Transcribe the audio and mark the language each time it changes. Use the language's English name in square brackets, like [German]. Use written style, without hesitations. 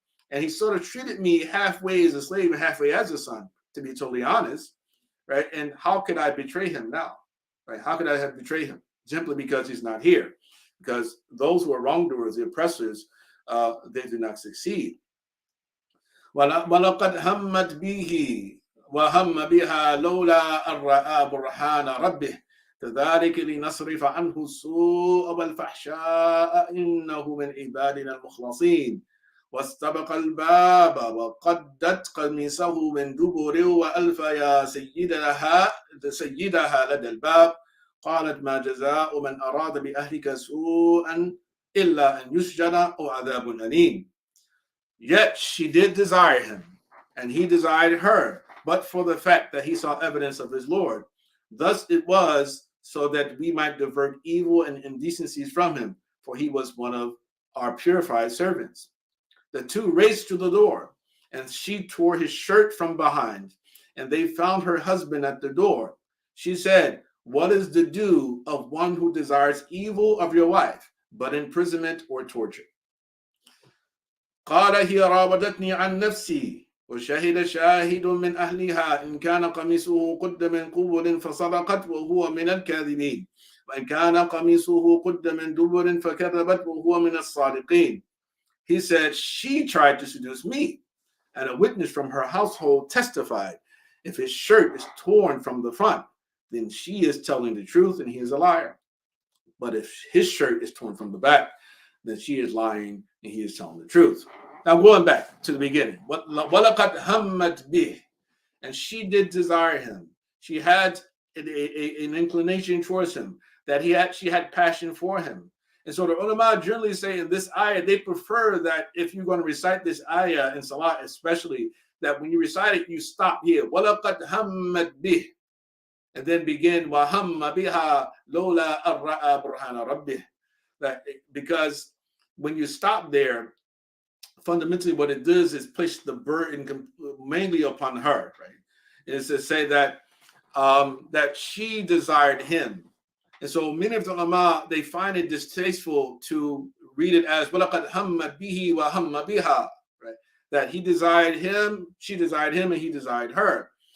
[English] And he sort of treated me halfway as a slave and halfway as a son, to be totally honest, right? And how could I betray him now, right? How could I have betrayed him? Simply because he's not here. Because those who are wrongdoers, the oppressors, they do not succeed. [Arabic] وَلَقَدْ هَمَّتْ بِهِ وَهَمَّ بِهَا لَوْلَا أَن رَأَىٰ بُرْهَانَ رَبِّهِ كَذَلِكَ لِنَصْرِفَ عَنْهُ السُّوءَ وَالْفَحْشَاءَ إِنَّهُ مِنْ عِبَادِنَا الْمُخْلَصِينَ واستبق الباب وقدت قميصه من دبر وألف يا سيدها لدى الباب قالت ما جزاء من أراد بأهلك سوءا إلا أن يسجن أو عذاب أليم. [English] Yet she did desire him, and he desired her, but for the fact that he saw evidence of his Lord. Thus it was so that we might divert evil and indecencies from him, for he was one of our purified servants. The two raced to the door, and she tore his shirt from behind, and they found her husband at the door. She said, what is the due of one who desires evil of your wife, but imprisonment or torture? [Arabic] قال هي راودتني عن نفسي وشهد شاهد من أهلها إن كان قميصه قد من قبل فصدقت وهو من الكاذبين وإن كان قميصه قد من دبر فكذبت وهو من الصادقين. [English] He said, she tried to seduce me, and a witness from her household testified, if his shirt is torn from the front, then she is telling the truth and he is a liar. But if his shirt is torn from the back, then she is lying and he is telling the truth. Now going back to the beginning, [Arabic] وَلَقَدْ هَمَّتْ بِهِ, [English] and she did desire him. She had an inclination towards him, that she had passion for him. And so the ulama generally say in this ayah, they prefer that if you're going to recite this ayah in salah, especially, that when you recite it, you stop here. [Arabic] وَلَقَدْ هَمَّتْ بِهِ, [English] and then begin [Arabic] وَهَمَّ بِهَا لَوْلَا أَن رَأَىٰ بُرْهَانَ رَبِّهِ. [English] Because when you stop there, fundamentally what it does is place the burden mainly upon her, right? It's to say that that she desired him. And so many of the ulama, they find it distasteful to read it as [Arabic] وَلَقَدْ هَمَّتْ بِهِ وَهَمَّ بِهَا, [English] right? That he desired him, she desired him, and he desired her.